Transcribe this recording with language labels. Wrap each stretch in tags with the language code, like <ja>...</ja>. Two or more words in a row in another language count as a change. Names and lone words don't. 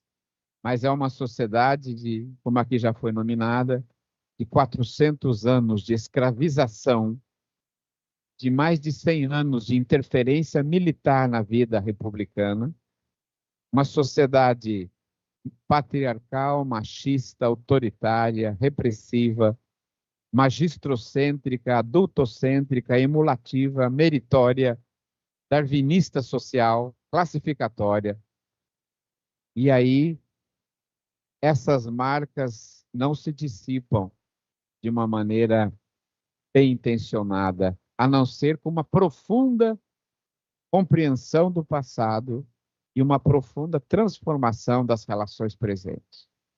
<pt>Mas é uma sociedade de, como aqui já foi nominada, de 400 anos de escravização, de mais de 100 anos de interferência militar na vida republicana, uma sociedade patriarcal, machista, autoritária, repressiva, magistrocêntrica, adultocêntrica, emulativa, meritória, darwinista social, classificatória. E aí, essas marcas não se dissipam de uma maneira bem intencionada, a não ser com uma profunda compreensão do passado e uma profunda transformação das relações presentes.</pt>